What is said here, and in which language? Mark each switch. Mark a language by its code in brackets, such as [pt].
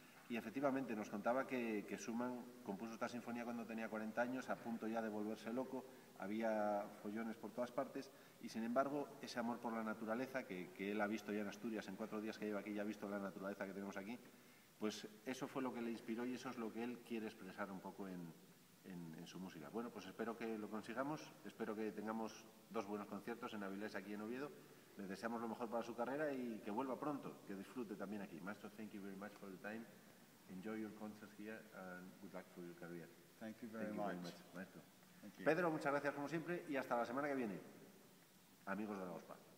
[es] Y efectivamente nos contaba que Schumann compuso esta sinfonía cuando tenía 40 años, a punto ya de volverse loco, había follones por todas partes, y sin embargo ese amor por la naturaleza, que él ha visto ya en Asturias, en 4 días que lleva aquí ya ha visto la naturaleza que tenemos aquí, pues eso fue lo que le inspiró y eso es lo que él quiere expresar un poco en su música. Bueno, pues espero que lo consigamos, espero que tengamos 2 buenos conciertos en Avilés, aquí en Oviedo. Le deseamos lo mejor para su carrera y que vuelva pronto, que disfrute también aquí. [en] Maestro, thank you very much for the time. Enjoy your concerts here and good luck for your career. Thank you very much, maestro. Thank you. [es] Pedro, muchas gracias como siempre y hasta la semana que viene, amigos de la OSPA.